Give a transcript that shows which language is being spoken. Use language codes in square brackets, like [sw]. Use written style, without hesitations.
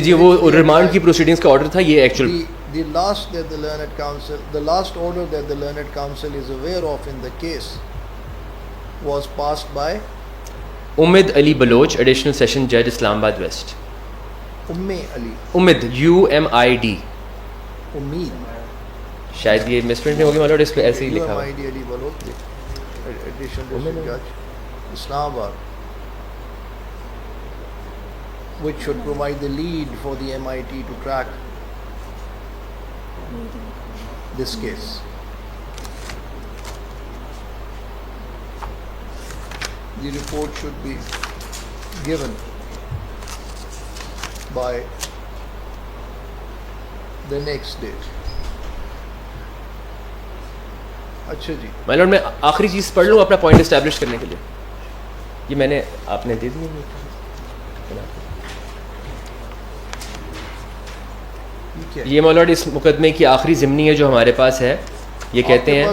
[ur] جی وہ ریمانڈ کی پروسیڈنگس کا آرڈر تھا یہ actual. [en] The last order that the learned counsel is aware of in the case was passed by [ur] امید علی Baloch, additional session جج اسلام آباد ویسٹ. علی امید UMID, امید, شاید یہ مس پرنٹ نہیں ہوگی مائی لارڈ, اس پہ ایسے ہی لکھا ہوا ہے. [en] UMID علی Baloch, additional جج اسلام آباد, which should provide the lead for the MIT to track this case. The report should be given by the next date. [ur] اچھا جی, مائی لارڈ میں آخری چیز پڑھ لوں اپنا پوائنٹ اسٹیبلش کرنے کے لیے. یہ میں نے آپ نے دے دی. یہ مائی لارڈ اس مقدمے کی آخری ضمنی ہے جو ہمارے پاس ہے. یہ کہتے ہیں